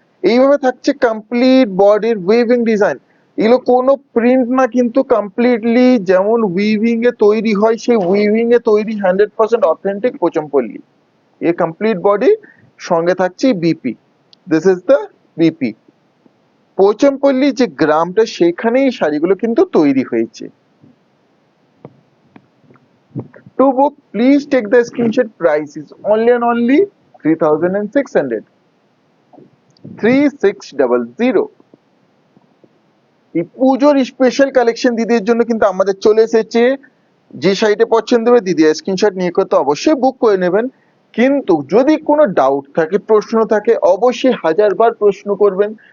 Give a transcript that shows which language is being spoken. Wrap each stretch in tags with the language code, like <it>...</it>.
<bn>এইভাবে থাকছে কমপ্লিট বডির উইভিং ডিজাইন। এগুলো কোনো প্রিন্ট না, কিন্তু কমপ্লিটলি যেমন উইভিং এ তৈরি হয় সেই উইভিং এ তৈরি 100% অথেন্টিক পোচমপল্লী। ये कंप्लीट बॉडी সঙ্গে থাকছে BP.</bn> <en>This is the BP.</en> <bn>পোচমপল্লী যে গ্রামটা সেখানেই শাড়িগুলো কিন্তু তৈরি হয়েছে।</bn> <en>To book please take the screenshot. Price is only and only 3,600। 3600।</en> <bn>এই পুজোর স্পেশাল কালেকশন দিদির জন্য কিন্তু আমাদের চলে এসেছে। যে শাড়িটা পছন্দ হবে দিদি স্ক্রিনশট নিয়ে করতে অবশ্যই বুক করে নেবেন। কিন্তু যদি কোনো ডাউট থাকে, প্রশ্ন থাকে, অবশ্যই হাজারবার প্রশ্ন করবেন।</bn>